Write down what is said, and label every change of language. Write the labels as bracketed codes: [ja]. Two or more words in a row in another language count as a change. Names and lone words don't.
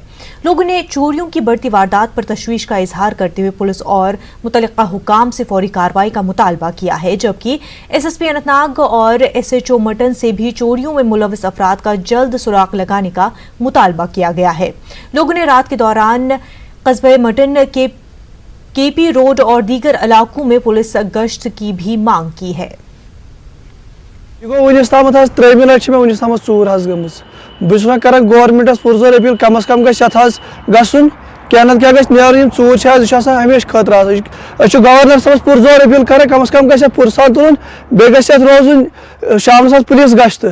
[ur] لوگوں نے چوریوں کی بڑھتی واردات پر تشویش کا اظہار کرتے ہوئے پولیس اور متعلقہ حکام سے فوری کارروائی کا مطالبہ کیا ہے، جبکہ ایس ایس پی اننتناگ اور ایس ایچ او مٹن سے بھی چوریوں میں ملوث افراد کا جلد سراغ لگانے کا مطالبہ کیا گیا ہے. لوگوں نے رات کے دوران قصبہ مٹن کے پی روڈ اور دیگر علاقوں میں پولیس گشت کی بھی مانگ کی ہے. [ks] ونس تام ترٛیٚیمہِ لٹہِ مےٚ ونس تام ژوٗر گٔمٕژ. بہٕ چھُس کران گورمنٹس پُرزور اپیل کم از کم گژھِ یتھ گژھُن کینٛہہ نتہٕ کینٛہہ گژھِ نیرُن. یِم ژوٗر چھِ یہِ چھُ آسان ہمیشہِ خٲطرٕ أسۍ چھِ گورنر صٲبس پُرزور اپیل کران کم از کم گژھِ پُرسان تُلُن، بیٚیہِ گژھِ یتھ روزُن شامنس پُلیٖس گشتہٕ.